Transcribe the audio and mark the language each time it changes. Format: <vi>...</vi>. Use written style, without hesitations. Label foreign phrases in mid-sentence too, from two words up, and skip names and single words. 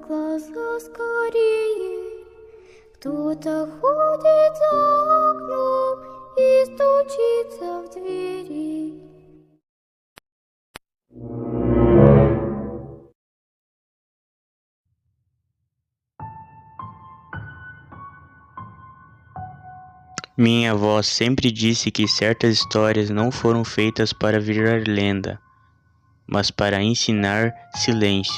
<ru>глаза скорее. Кто-то ходит за окном и стучится в двери.</ru> <pt>Minha avó sempre disse que certas histórias não foram feitas para virar lenda, mas para ensinar silêncio.</pt>